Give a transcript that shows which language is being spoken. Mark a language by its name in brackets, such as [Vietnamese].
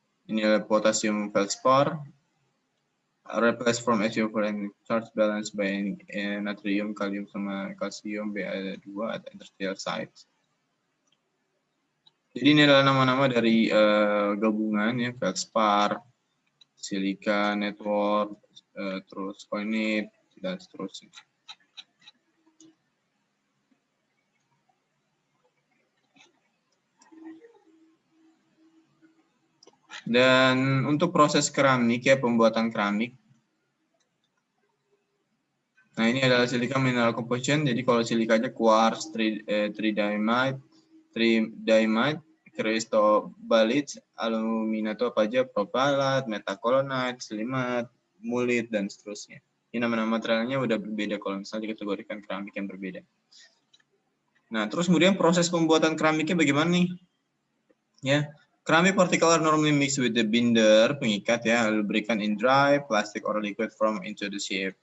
[Indonesian] Ini adalah potassium feldspar. [English] Replaced from SiO4 and charge balanced by natrium, [Indonesian] kalium sama kalsium [English] Ba2 at interstitial sites. [Indonesian] Jadi ini adalah nama-nama dari gabungan ya, feldspar, silica, network, terus coinite dan seterusnya. Dan untuk proses keramik ya, pembuatan keramik. Nah, ini adalah silika mineral composition. Jadi kalau silikanya quartz, tridymite, cristobalite, alumina itu apa aja, propalate, metacolonite, silimate, mullite, dan seterusnya. Ini nama-nama materialnya udah berbeda kalau misalnya dikategorikan keramik yang berbeda. Nah, terus kemudian proses pembuatan keramiknya bagaimana nih? [English] Ya, keramik particle are normally mixed with the binder, [Indonesian] pengikat ya, [English] lubricant in dry, plastic or liquid form into the shape.